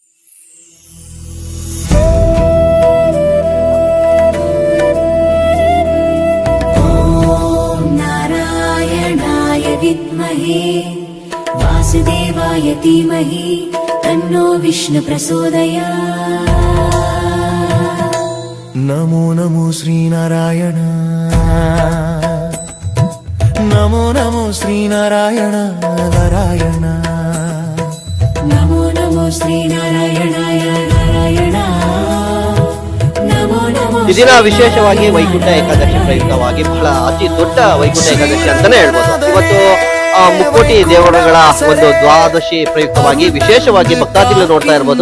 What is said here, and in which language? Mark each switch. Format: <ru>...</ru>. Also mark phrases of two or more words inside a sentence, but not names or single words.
<sa>ॐ नारायणाय विद्महे वासुदेवाय धीमहि तन्नो विष्णु प्रचोदयात्. नमो नमो श्रीनारायण, नमो नमो श्रीनारायण नारायण. ನಮೋ ನಮೋ ಶ್ರೀನಾರಾಯಣಾಯ ನಾರಾಯಣ, ನಮೋ ನಮೋ</sa> <kn>ಈ ದಿನ ವಿಶೇಷವಾಗಿ ವೈಕುಂಠ ಏಕಾದಶಿ ಪ್ರಯುಕ್ತವಾಗಿ ಬಹಳ ಅತಿ ದೊಡ್ಡ ವೈಕುಂಠ ಏಕಾದಶಿ ಅಂತಾನೆ ಹೇಳ್ಬೋದು. ಇವತ್ತು ಮುಕ್ಕೋಟಿ ದೇವರುಗಳ ಒಂದು ದ್ವಾದಶಿ ಪ್ರಯುಕ್ತವಾಗಿ ವಿಶೇಷವಾಗಿ ಭಕ್ತಾದಿಗಳು ನೋಡ್ತಾ ಇರ್ಬೋದು.</kn>